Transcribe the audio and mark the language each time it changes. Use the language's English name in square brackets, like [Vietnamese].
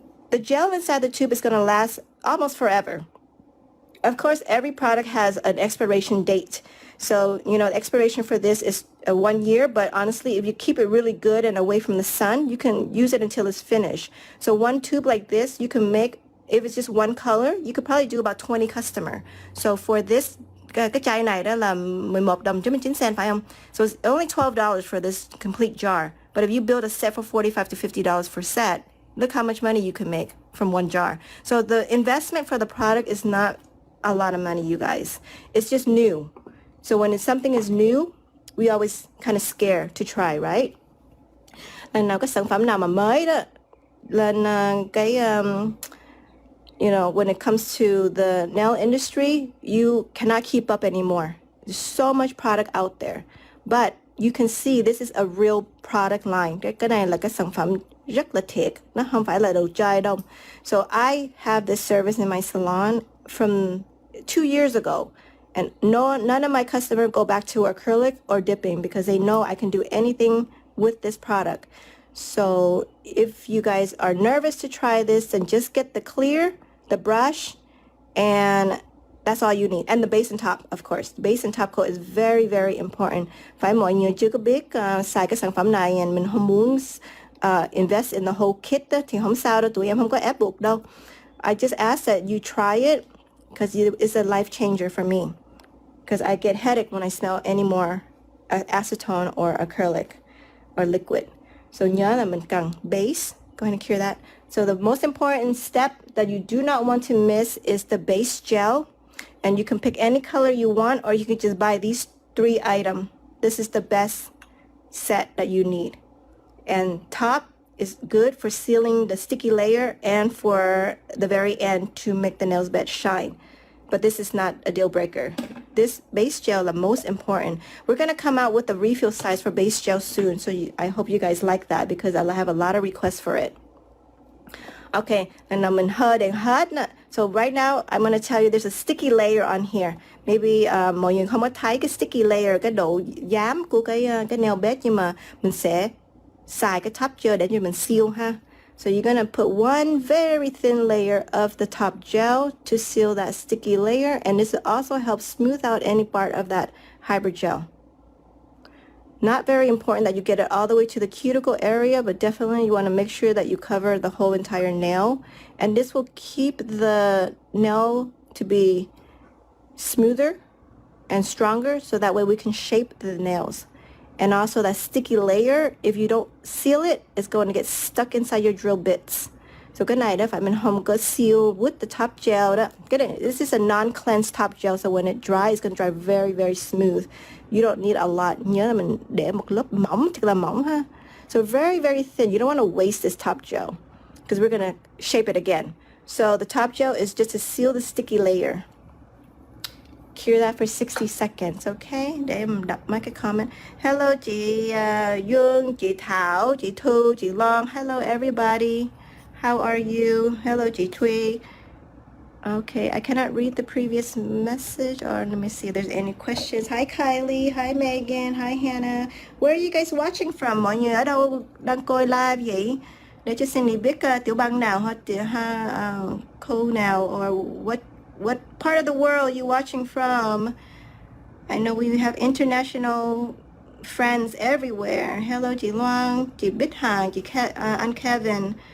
[English] The gel inside the tube is going to last almost forever. Of course, every product has an expiration date. So, you know, the expiration for this is 1 year, but honestly, if you keep it really good and away from the sun, you can use it until it's finished. So one tube like this, you can make, if it's just one color, you could probably do about 20 customer. So for this, [Vietnamese] cái chai này đó là 11 đồng 99 cent phải không? [English] So it's only $12 for this complete jar. But if you build a set for $45 to $50 per set, look how much money you can make from one jar. So the investment for the product is not a lot of money, you guys. It's just new. So when something is new, we always kind of scared to try, right? [Vietnamese] Lần nào cái sản phẩm nào mà mới đó, lên [English] you know, when it comes to the nail industry, you cannot keep up anymore. There's so much product out there. But you can see this is a real product line. [Vietnamese] Cái này là cái sản phẩm rất là thiệt. Nó không phải là đồ chơi đâu. [English] So I have this service in my salon from 2 years ago. And none of my customers go back to acrylic or dipping because they know I can do anything with this product. So if you guys are nervous to try this, then just get the clear, the brush, and that's all you need. And the base and top, of course. The base and top coat is very, very important. [Vietnamese] Phải mọi người chưa có biết xài cái sản phẩm này and mình không muốn [English] invest in the whole kit [Vietnamese] đó, thì không sao đâu, tụi em không có ép buộc đâu. [English] I just ask that you try it because it's a life changer for me. Because I get headache when I smell any more acetone or acrylic or liquid. So [Vietnamese] nhớ là mình cần [English] base. Go ahead and cure that. So the most important step that you do not want to miss is the base gel. And you can pick any color you want, or you can just buy these 3 items. This is the best set that you need. And top is good for sealing the sticky layer and for the very end to make the nails bed shine. But this is not a deal breaker. This base gel is most important. We're going to come out with the refill size for base gel soon. So I hope you guys like that because I have a lot of requests for it. Okay, and I'm in HUD and HUD. So right now, I'm going to tell you there's a sticky layer on here. [Vietnamese] Maybe mọi người không có thấy cái sticky layer, cái độ dám của cái nail bed, nhưng mà mình sẽ xài cái top gel để cho mình seal ha. [English] So you're going to put one very thin layer of the top gel to seal that sticky layer, and this also helps smooth out any part of that hybrid gel. Not very important that you get it all the way to the cuticle area, but definitely you want to make sure that you cover the whole entire nail. And this will keep the nail to be smoother and stronger, so that way we can shape the nails. And also that sticky layer, if you don't seal it, it's going to get stuck inside your drill bits. [Vietnamese] So cái này đó phải mình không có seal [English] with the top gel [Vietnamese] đó. [English] This is a non-cleansed top gel, so when it dries, it's going to dry very, very smooth. You don't need a lot. [Vietnamese] Nhớ là mình để một lớp mỏng, thật là mỏng ha. [English] So very, very thin. You don't want to waste this top gel because we're going to shape it again. So the top gel is just to seal the sticky layer. Cure that for 60 seconds, okay? [Vietnamese] Để em đọc mấy cái comment. Hello chị Dương, chị Thảo, chị Thu, chị Long. [English] Hello everybody. How are you? Hello chị Thuy. Okay, I cannot read the previous message, or let me see if there's any questions. Hi Kylie, hi Megan, hi Hannah. Where are you guys watching from? [Vietnamese] Mọi người ở đâu đang coi live vậy? Để cho Cindy biết tiểu bang nào hoặc khu nào, [English] or what part of the world are you watching from? I know we have international friends everywhere. Hello chị Loan, chị Bích Hằng, chị anh Kevin.